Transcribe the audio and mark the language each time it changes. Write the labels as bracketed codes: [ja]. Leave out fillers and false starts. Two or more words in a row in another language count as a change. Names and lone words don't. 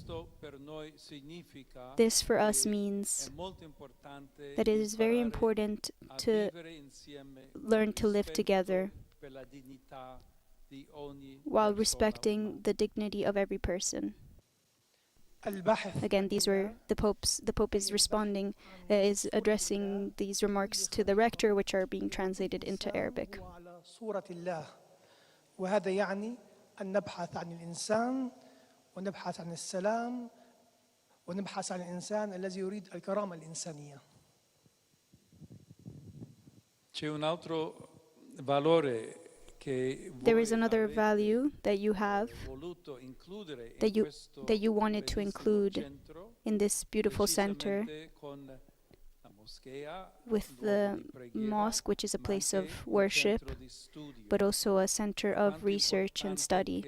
[en] This for us means that it is very important to learn to live together while respecting the dignity of every person. Again, these were the Pope is responding, is addressing these remarks to the rector, which are being translated into Arabic. [ar] وهذا يعني أن نبحث عن الإنسان ونبحث عن السلام ونبحث عن الإنسان الذي يريد الكرامة الإنسانية. [it] C'è un altro valore. [en] There is another value that you have, that you wanted to include in this beautiful center with the mosque, which is a place of worship, but also a center of research and study.